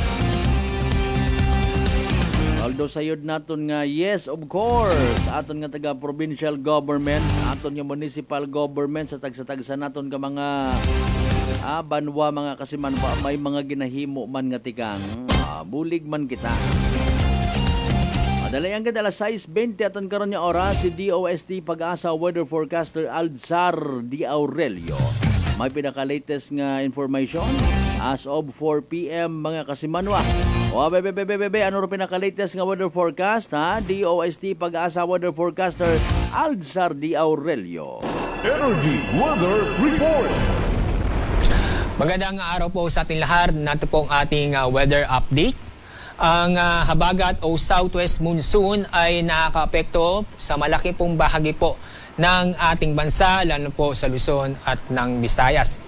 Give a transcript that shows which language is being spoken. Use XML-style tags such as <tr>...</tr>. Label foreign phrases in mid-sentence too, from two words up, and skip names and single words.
<hil>Although sayod naton nga</hil> <en>yes, of course,</en> <hil>aton nga taga-</hil> <en>provincial government,</en> <hil>aton nga</hil> <en>municipal government</en> <hil>sa tagsa-tagsa naton ka mga banwa, mga kasimanwa, may mga ginahimo man nga tikang bulig man kita. Dalayang ganda alas 6:20 aton karon nga oras si DOST Pag-asa weather forecaster Alzar Di Aurelio. May pinaka-latest nga information</hil> <en>as of 4 PM</en> <hil>mga kasimanwa. Bebe, ano rin pinaka-latest nga weather forecast, ha?</hil> <en>DOST Pag-asa weather forecaster Alzar Di Aurelio. Energy Weather Report.</en> <tl>Magandang araw po sa ating lahat. Nato po ang ating weather update. Ang habagat o</tl> <en>southwest monsoon</en> <tl>ay nakakaapekto sa malaki pong bahagi po ng ating bansa, lalo po sa Luzon at ng Visayas.</tl>